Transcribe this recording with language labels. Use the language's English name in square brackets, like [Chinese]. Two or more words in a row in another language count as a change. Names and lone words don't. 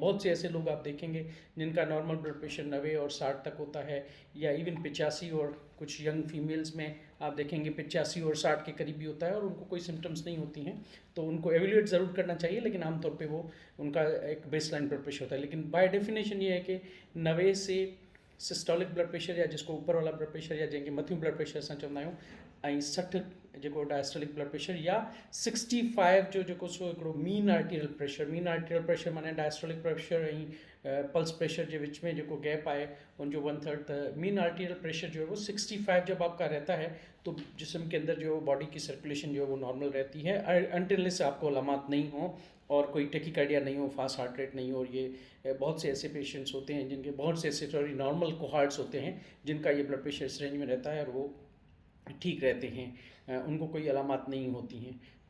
[Hindi] बहुत से ऐसे लोग आप देखेंगे जिनका [English] normal blood pressure [Hindi] 90 और 60 तक होता है, या इवन 85, और कुछ [English] young females [Hindi] में आप देखेंगे 85 और 60 के करीब भी होता है और उनको कोई सिम्टम्स नहीं होती हैं, तो उनको एवेल्यूएट ज़रूर करना चाहिए। लेकिन आमतौर पे वो उनका एक [English] baseline blood pressure [Hindi] होता है। लेकिन [English] by definition [Hindi] ये है कि 90 से [English] systolic blood pressure [Hindi] या जिसको ऊपर वाला [English] blood pressure [Hindi] या [Sindhi] जंहिंखे मथियूं [English] blood pressure [Sindhi] असां चवंदा आहियूं, ऐं 60 जेको [English] diastolic blood pressure, [Sindhi] या 65 जो जेको सो हिकिड़ो [English] mean arterial pressure [Hindi] माने [English] diastolic pressure [Hindi] ऐं [English] pulse pressure [Sindhi] जे विच में जेको गैप आहे उनजो [Hindi] 1/3, त [English] mean arterial pressure [Hindi] जो है वो 65 जब आपका रहता है तो जिस्म के अंदर जो बॉडी की सर्कुलेशन जो है वो नॉर्मल रहती है अनटिल से आपको अलामात नहीं हो और कोई टेकिकार्डिया नहीं हो, [English] fast heart rate [Hindi] नहीं हो। और ये बहुत से ऐसे पेशेंट्स होते हैं जिनके बहुत से ऐसे सॉरी [English] normal cohorts [Hindi] होते हैं जिनका ये ब्लड प्रेशर इस रेंज में रहता है और वो ठीक रहते हैं, उनको कोई अलामात नहीं होती हैं।